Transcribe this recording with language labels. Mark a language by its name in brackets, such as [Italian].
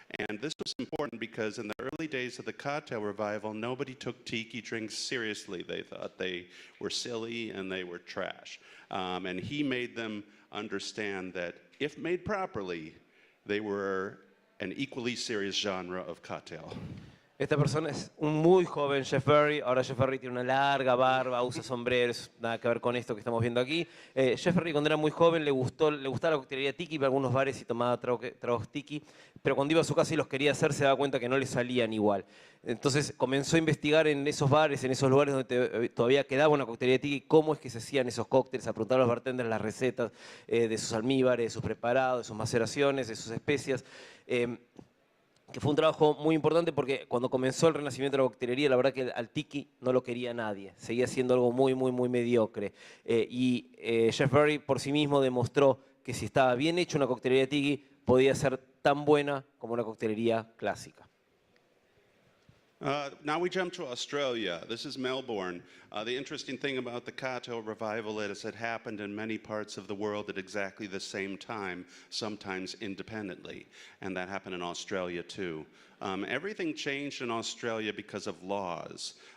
[English] And this was important because in the early days of the cocktail revival, nobody took tiki drinks seriously. They thought they were silly and they were trash. And he made them understand that if made properly, they were an equally serious genre of cocktail. [Spanish] Esta persona es un muy joven Jeff Barry. Ahora Jeff Barry tiene una larga barba, usa sombreros, nada que ver con esto que estamos viendo aquí. Jeff Barry cuando era muy joven le gustaba la coctelería tiki, iba a algunos bares y tomaba tragos tiki, pero cuando iba a su casa y los quería hacer se daba cuenta que no le salían igual. Entonces comenzó a investigar en esos bares, en esos lugares donde todavía quedaba una coctelería tiki, cómo es que se hacían esos cócteles, a preguntar a los bartenders las recetas de sus almíbares, de sus preparados, de sus maceraciones, de sus especias. Que fue un trabajo muy importante porque cuando comenzó el renacimiento de la coctelería, la verdad que al tiki no lo quería nadie, seguía siendo algo muy, muy, muy mediocre. Jeff Barry por sí mismo demostró que si estaba bien hecho una coctelería tiki, podía ser tan buena como una coctelería clásica. [English] Now we jump to Australia. This is Melbourne. The interesting thing about the cocktail revival is it happened in many parts of the world at exactly the same time, sometimes independently. And that happened in Australia too. Everything changed in Australia because of laws.